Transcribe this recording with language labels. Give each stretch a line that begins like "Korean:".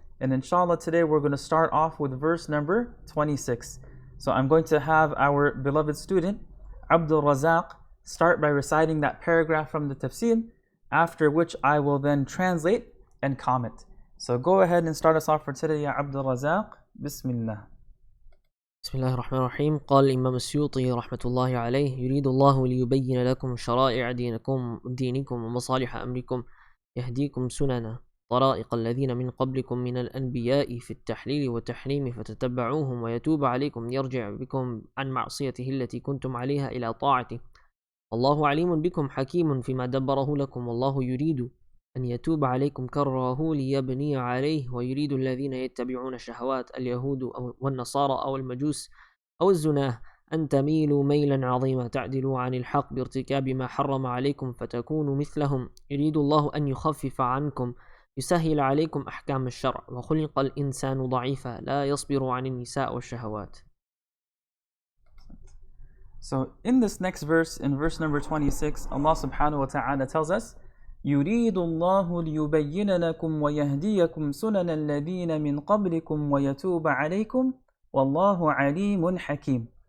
English: And inshallah today we're going to start off with verse number 26. So I'm going to have our beloved student Abdul Razak start by reciting that paragraph from the Tafsir, after which I will then translate and comment. So go ahead and start us off for today, Ya Abdul Razak.
Arabic: Bismillah. بسم الله الرحمن الرحيم. قال الإمام السيوطي رحمة الله عليه: يريد الله ليبين لكم شرائع دينكم ومصالح أمركم، يهديكم سنن طرائق الذين من قبلكم من الأنبياء في التحليل والتحريم فتتبعوهم، ويتوب عليكم يرجع بكم عن معصيته التي كنتم عليها إلى طاعته، والله عليم بكم حكيم فيما دبره لكم، والله يريد أن يتوب عليكم كره ليبني عليه، ويريد الذين يتبعون الشهوات اليهود والنصارى أو المجوس أو الزناه أن تميلوا ميلا عظيما تعدلوا عن الحق بارتكاب ما حرم عليكم فتكونوا مثلهم، يريد الله أن يخفف عنكم يسهل عليكم أحكام الشرع، وخلق الإنسان ضعيفا لا يصبر عن النساء والشهوات.
English: So in this next verse, in verse number 26, Allah subhanahu wa ta'ala tells us,
Arabic: يريد الله ليبين لكم ويهديكم سنن الذين من قبلكم ويتوب عليكم والله عليم حكيم.